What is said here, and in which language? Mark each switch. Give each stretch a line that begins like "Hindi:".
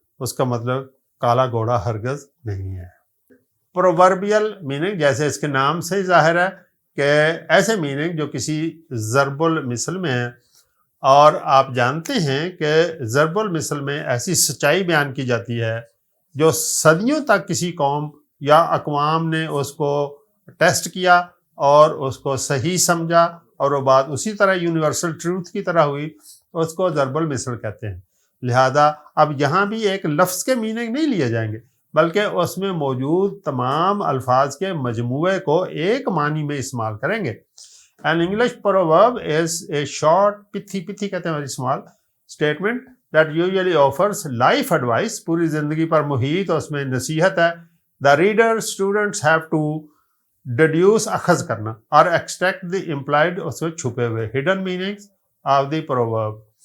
Urdu: اس کا مطلب کالا گھوڑا ہرگز نہیں ہے. پرووربیل میننگ, جیسے اس کے نام سے ہی ظاہر ہے کہ ایسے میننگ جو کسی ضرب المثل میں ہیں, اور آپ جانتے ہیں کہ ضرب المثل میں ایسی سچائی بیان کی جاتی ہے جو صدیوں تک کسی قوم یا اقوام نے اس کو ٹیسٹ کیا اور اس کو صحیح سمجھا, اور وہ بات اسی طرح یونیورسل ٹروتھ کی طرح ہوئی, اس کو ضرب المثل کہتے ہیں. لہذا اب یہاں بھی ایک لفظ کے میننگ نہیں لیے جائیں گے, بلکہ اس میں موجود تمام الفاظ کے مجموعے کو ایک معنی میں استعمال کریں گے.
English: An English proverb is a short, pithy
Urdu: کہتے ہیں
English: very small statement that usually offers life advice.
Urdu: پوری زندگی پر محیط اس میں نصیحت ہے.
English: The reader, students have to deduce,
Urdu: اخذ کرنا, اور
English: extract the implied,
Urdu: اس میں چھپے ہوئے
English: hidden meanings of the proverb.